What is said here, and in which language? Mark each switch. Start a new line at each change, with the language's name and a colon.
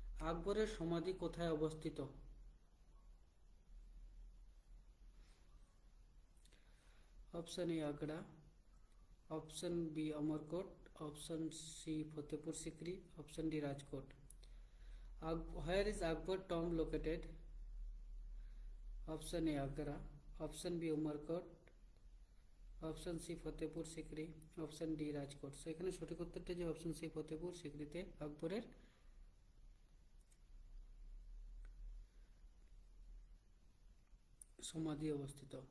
Bangla: আকবরের সমাধি কোথায় অবস্থিত?
English: Option A Agra, option B Amarkot, option C Fatehpur Sikri, option D Rajkot. Where is Akbar tomb located? Option A Agra, option B Umarkot, option C Fatehpur Sikri, option D Rajkot.
Bangla: So এখানে সঠিক উত্তরটা যে অপশন সি ফতেপুর সিকরিতে আকবরের সমাধি অবস্থিত।